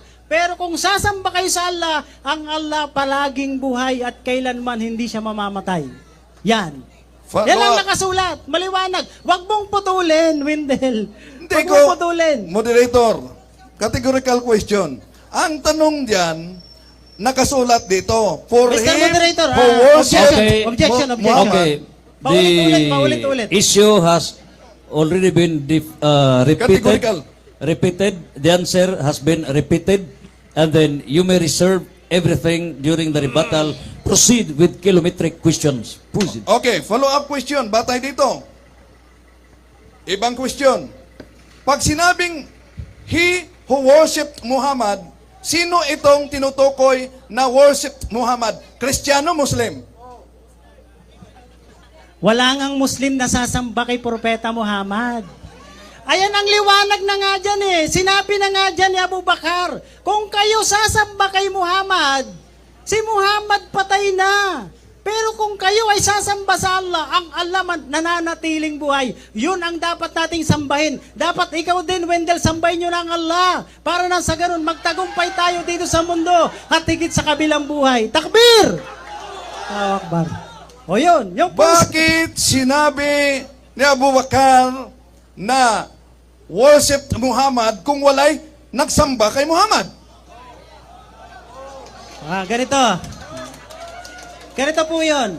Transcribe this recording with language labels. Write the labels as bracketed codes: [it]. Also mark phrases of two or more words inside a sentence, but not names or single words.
[tl] Pero kung sasamba kayo sa Allah, ang Allah palaging buhay at kailanman hindi siya mamamatay. Yan. Yan ang nakasulat. Maliwanag. Huwag mong putulin, Wendell. Hindi Huwag ko, mong putulin. [en] moderator, categorical question. [tl] Ang tanong diyan, nakasulat dito, [en] for Mr. him Moderator, who worshiped Okay. Objection. Okay, [tl] Paulit-ulit. [en] the issue has already been Categorical. repeated. The answer has been repeated, and then you may reserve everything during the rebuttal. Proceed with kilometric questions. Proceed. Okay, follow-up question. [tl] Batay dito. Ibang question. Pag sinabing, [en] he who worshiped Muhammad, [tl] sino itong tinutukoy na worship Muhammad? Kristiyano, Muslim? Wala ngang Muslim na sasamba kay Propeta Muhammad. Ayan ang liwanag na nga dyan eh. Sinabi na nga dyan ni Abu Bakar, kung kayo sasamba kay Muhammad, si Muhammad patay na. Pero kung kayo ay sasamba sa Allah, ang Allah nananatiling buhay. Yun ang dapat nating sambahin. Dapat ikaw din, Wendell, sambahin nyo ng Allah. Para na sa ganun, magtagumpay tayo dito sa mundo at higit sa kabilang buhay. [ar] Takbir! Allahu Akbar. [tl] O yun, yung Bakit sinabi ni Abu Bakar na worship Muhammad kung walay nagsamba kay Muhammad? Ganito. Ganito po yun.